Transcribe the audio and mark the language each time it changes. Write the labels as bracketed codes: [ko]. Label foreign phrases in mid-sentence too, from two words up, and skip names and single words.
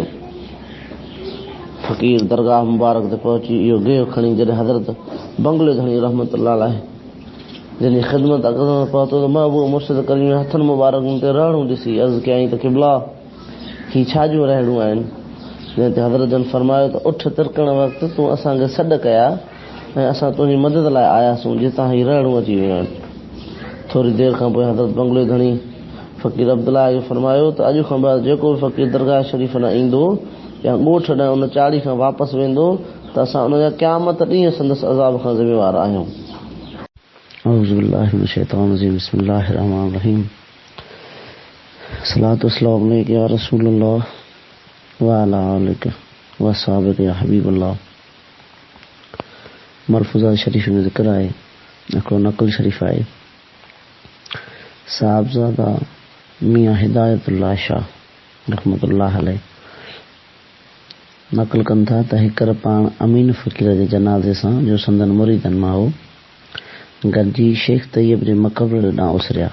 [sd] फ़क़ीर दरगाह मुबारक ते पहुची इहो गेव खणी जॾहिं हज़रत बंगले धणी [ar] رحمة الله عليه [sd] जंहिंजी ख़िदमत अॻियां पहुतो त महबूब मुर्शिद करीम हथनि मुबारकनि ते रहणूं ॾिसी अर्ज़ु कयईं त क़िबला ही छा जूं रहणूं आहिनि जंहिं ते हज़रत जन फरमायो त उठ तिरकण वक़्तु तूं असांखे सॾु कया ऐं असां तुंहिंजी मदद लाइ आयासीं जितां ही रहणूं अची वियूं आहिनि। थोरी देरि खां पोइ हज़रत बंगले धणी फ़क़ीर अब्दुल्ला खे फरमायो त अॼु खां बाद जेको बि फ़क़ीर दरगाह शरीफ़ न ईंदो या ॻोठ ॾांहुं उन चाड़ी खां वापसि वेंदो त असां उनजा क़यामत ॾींहुं संदसि अज़ाब खां ज़िम्मेवार आहियूं। [ar] أعوذ بالله من الشيطان الرجيم بسم الله الرحمن الرحيم الصلاة والسلام عليك يا رسول الله وعلى آلك وأصحابك يا حبيب الله. [sd] मरफूज़ा शरीफ में ज़िक्र आहे, हिकिड़ो नक़ल शरीफ आहे। साहिबज़ादा मियां हिदायतुल्लाह शाह [ar] رحمة الله عليه [sd] नक़ल कनि था त हिकर पाण अमीन फ़क़ीर जे जनाज़े सां जो संदन मुरीदनि मां हो गॾिजी शेख तैयब जे मक़बरे ॾांहुं उसरिया।